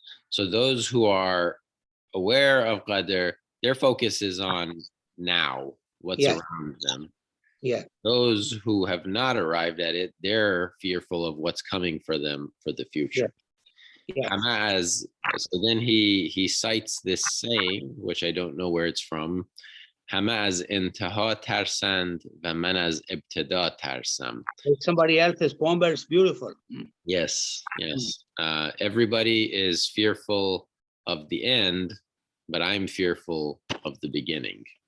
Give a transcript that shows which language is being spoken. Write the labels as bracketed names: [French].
[English] So those who are aware of Qadr, their focus is on now, what's around them. Yeah. Those who have not arrived at it, they're fearful of what's coming for them for the future. Yeah. So then he cites this saying, which I don't know where it's from. [Persian] همه از انتها ترسند و من از ابتدا ترسم. [English] Somebody else's poem, but it's beautiful. Yes. Everybody is fearful of the end, but I'm fearful of the beginning.